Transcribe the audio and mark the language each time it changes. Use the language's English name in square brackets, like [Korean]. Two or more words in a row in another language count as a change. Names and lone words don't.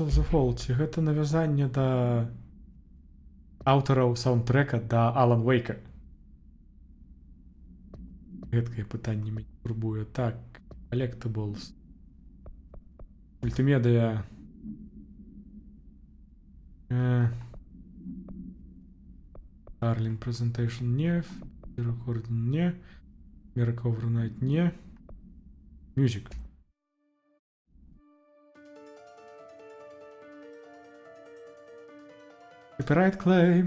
[English] of the Fall, [Belarusian] ці гэта навязанне да аўтараў саундтрэка да Alan Wake. Гэткае пытанне мяне турбуе. Так, Collectibles. Мультимедыя. Darling Presentation не. Recording не. Miracle Overnight не. [English] Music. Copyright claim.